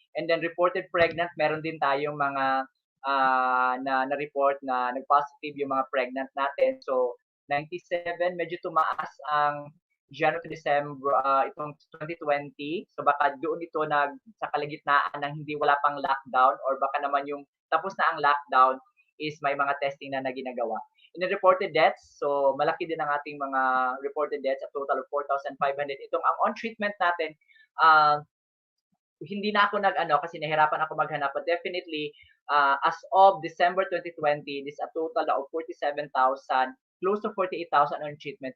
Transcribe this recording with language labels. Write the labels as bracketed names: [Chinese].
[Filipino] And then reported pregnant, meron din tayong mga na-report na nag-positive yung mga pregnant natin. So 97, medyo tumaas ang January to December itong 2020. So baka doon ito sa kalagitnaan ng hindi wala pang lockdown, or baka naman yung tapos na ang lockdown is may mga testing na ginagawa. [English] In the reported deaths, so malaki din ang ating mga reported deaths, a total of 4,500. Itong ang on treatment natin, hindi na ako kasi nahirapan ako maghanap, but definitely as of December 2020, this a total of 47,000, close to 48,000 on treatment.